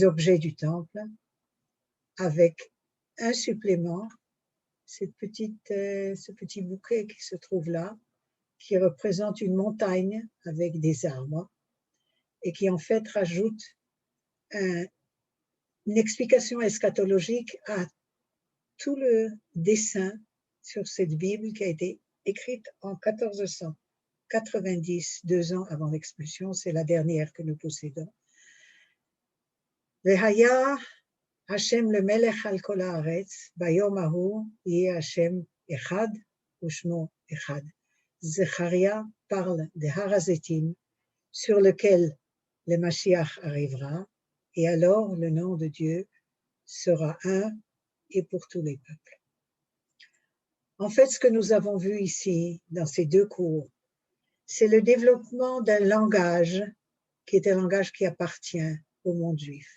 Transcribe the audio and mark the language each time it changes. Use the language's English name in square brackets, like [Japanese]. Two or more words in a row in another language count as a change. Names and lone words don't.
[French] objets du temple, avec un supplément, ce petit bouquet qui se trouve là, qui représente une montagne avec des arbres et qui en fait rajoute une explication eschatologique à tout le dessin sur cette Bible qui a été écrite en 1490, 2 ans avant l'expulsion, c'est la dernière que nous possédons. [Hebrew] והיה ה' למלך על כל הארץ ביום ההוא יהיה ה' אחד ושמו אחד. [French] Zecharia parle de Har HaZeitim, sur lequel le Mashiach arrivera, et alors le nom de Dieu sera un et pour tous les peuples. En fait, ce que nous avons vu ici, dans ces 2 cours, c'est le développement d'un langage qui est un langage qui appartient au monde juif.